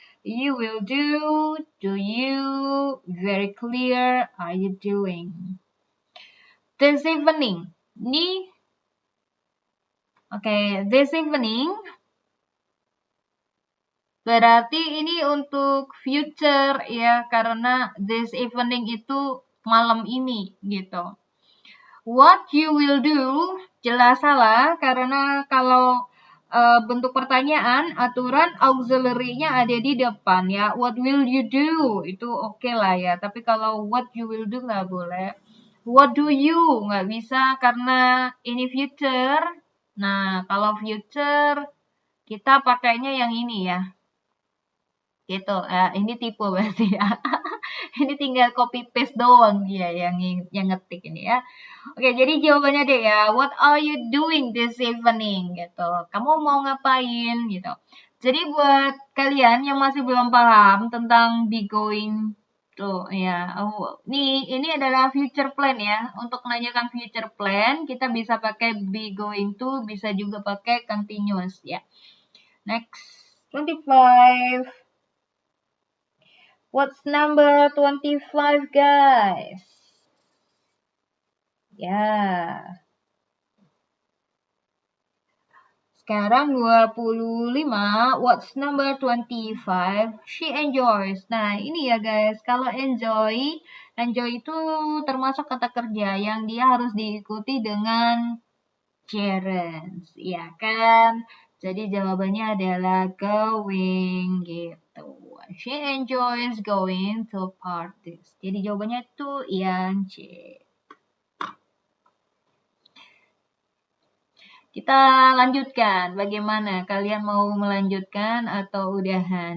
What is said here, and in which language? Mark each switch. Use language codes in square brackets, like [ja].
[en] You will do you, very clear, are you doing? This evening, this evening, [id] berarti ini untuk future ya, karena [en] this evening [id] itu malam ini gitu. [en] What you will do, [id] jelas salah, karena kalau bentuk pertanyaan, aturan auxiliary-nya ada di depan ya. [en] What will you do? [id] Itu oke lah ya. Tapi kalau [en] what you will do [id] nggak boleh. [en] What do you? [id] Nggak bisa karena ini future. Nah, kalau future kita pakainya yang ini ya. Gitu. Ini tipe berarti ya. Ini tinggal copy paste doang dia yang ngetik ini ya. Oke, jadi jawabannya deh ya. [en] What are you doing this evening? [id] Gitu. Kamu mau ngapain? Gitu. Jadi buat kalian yang masih belum paham tentang be going tuh ya. Ini adalah future plan ya. Untuk menanyakan future plan, kita bisa pakai be going to, bisa juga pakai continuous ya. [en] Next, 25. What's number 25, guys? [id] Ya. [en] Sekarang 25, what's number 25? She enjoys. [id] Nah, ini ya guys, kalau enjoy itu termasuk kata kerja yang dia harus diikuti dengan gerund, ya kan? Jadi jawabannya adalah going gitu. [en] She enjoys going to parties. [id] Jadi jawabannya itu yang C. Kita lanjutkan. Bagaimana? Kalian mau melanjutkan atau udahan?